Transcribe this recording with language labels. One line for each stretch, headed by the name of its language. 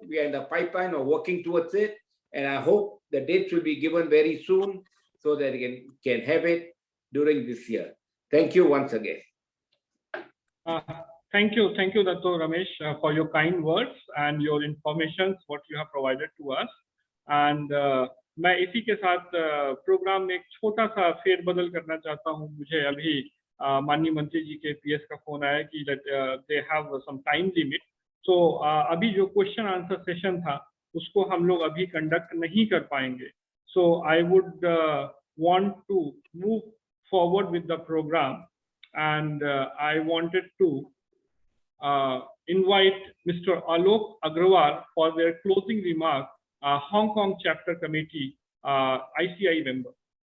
English: We are in the pipeline of working towards it, and I hope the dates will be given very soon so that we can have it during this year. Thank you once again. Thank you, Dato Ramesh, for your kind words and your information, what you have provided to us.
Hindi: And मैं इसी के साथ programme में एक छोटा सा फेरबदल करना चाहता हूँ. मुझे अभी माननीय मंत्री जी के पीएस का फोन आया कि
English: They have some time limit.
Hindi: सो अभी जो क्वेश्चन आंसर सेशन था उसको हम लोग अभी कंडक्ट नहीं कर पाएंगे.
English: So I would want to move forward with the programme, and I wanted to invite Mr. Alok Agarwal for their closing remark, Hong Kong Chapter Committee, ICAI member.